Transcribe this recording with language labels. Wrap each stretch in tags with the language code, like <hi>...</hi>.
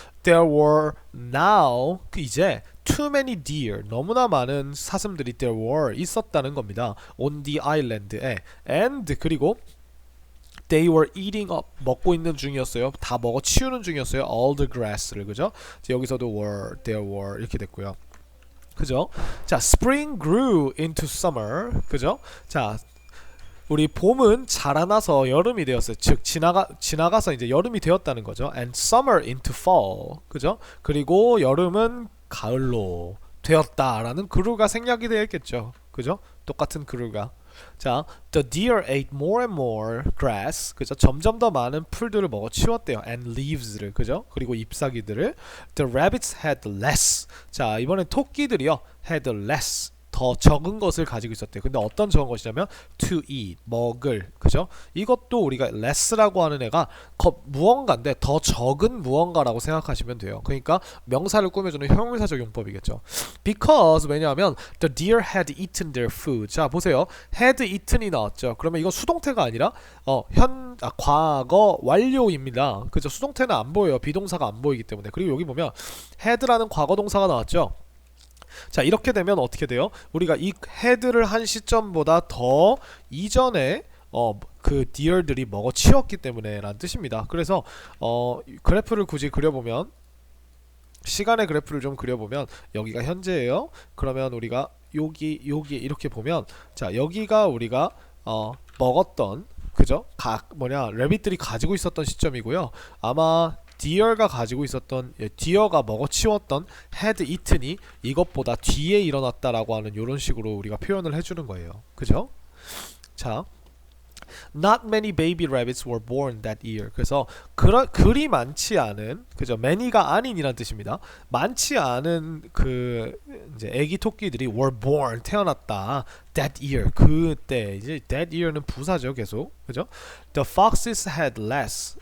<en>There were now 이제 too many deer</en> <ko>너무나 많은 사슴들이</ko> <en>there were</en> <ko>있었다는 겁니다.</ko> <en>on the island에 and 그리고 They were eating up</en> <ko>먹고 있는 중이었어요. 다 먹어 치우는 중이었어요.</ko> <en>All the grass를 그죠?</en> <ko>여기서도 were, there were 이렇게 됐고요. 그죠?</ko> <en>자, spring grew into summer 그죠?</en> <ko>자, 우리 봄은 자라나서 여름이 되었어요. 즉 지나가서 이제 여름이 되었다는 거죠.</ko> <en>And summer into fall 그죠?</en> <ko>그리고 여름은 가을로 되었다라는 그루가 생략이 되었겠죠. 그죠? 똑같은 그루가.</ko> <en>자, the deer ate more and more grass.</en> <ko>그죠? 점점 더 많은 풀들을 먹어 치웠대요. And leaves를 그죠? 그리고 잎사귀들을.</ko> <en>The rabbits had less.</en> <ko>자, 이번엔 토끼들이요. had less. 더 적은 것을 가지고 있었대요. 근데 어떤 적은 것이냐면 to eat, 먹을, 그죠? 이것도 우리가 less라고 하는 애가 무언가인데 더 적은 무언가라고 생각하시면 돼요. 그러니까 명사를 꾸며주는 형용사적 용법이겠죠. Because 왜냐하면 the deer had eaten their food. 자, 보세요. had eaten이 나왔죠. 그러면 이건 수동태가 아니라 과거 완료입니다. 그죠? 수동태는 안 보여요. 비동사가 안 보이기 때문에. 그리고 여기 보면 had라는 과거 동사가 나왔죠. 자, 이렇게 되면 어떻게 돼요? 우리가 이 헤드를 한 시점보다 더 이전에 그 deer들이 먹어 치웠기 때문에 라는 뜻입니다. 그래서 그래프를 굳이 그려보면 시간의 그래프를 좀 그려보면 여기가 현재예요. 그러면 우리가 여기 이렇게 보면 자, 여기가 우리가 먹었던 그죠? 레빗들이 가지고 있었던 시점이고요. 아마 deer가 가지고 있었던 deer가 먹어치웠던 had eaten이 이것보다 뒤에 일어났다라고 하는 이런 식으로 우리가 표현을 해주는 거예요. 그죠?</ko> <en>자, not many baby rabbits were born that year.</en> <ko>그래서 그리 많지 않은 그죠? many가 아닌이란 뜻입니다. 많지 않은 그 이제 애기 토끼들이 were born 태어났다. that year 그때 이제 that year는 부사죠 계속 그죠?</ko> <en>The foxes had less.</en>